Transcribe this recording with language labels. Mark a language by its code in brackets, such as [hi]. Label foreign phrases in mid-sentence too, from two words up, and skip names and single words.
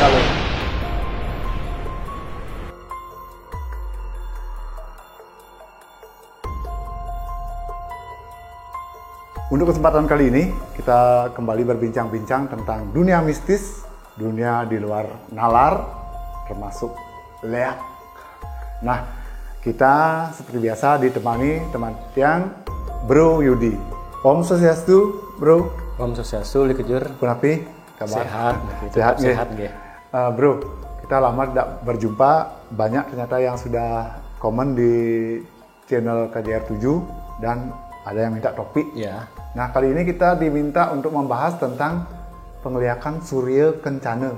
[id] Untuk kesempatan kali ini, kita kembali berbincang-bincang tentang dunia mistis, dunia di luar nalar, termasuk leak. Nah, kita seperti biasa ditemani teman tiang Bro Yudi. [ban] Om Swastiastu, Bro. Om Swastiastu, Likejur. [id] Kunapi? Kabar? Sehat. Bro, kita lama tidak berjumpa. Banyak ternyata yang sudah komen di channel KJR 7 dan ada yang minta topik. Ya. Nah, kali ini kita diminta untuk membahas tentang penglihatan Surya Kencana.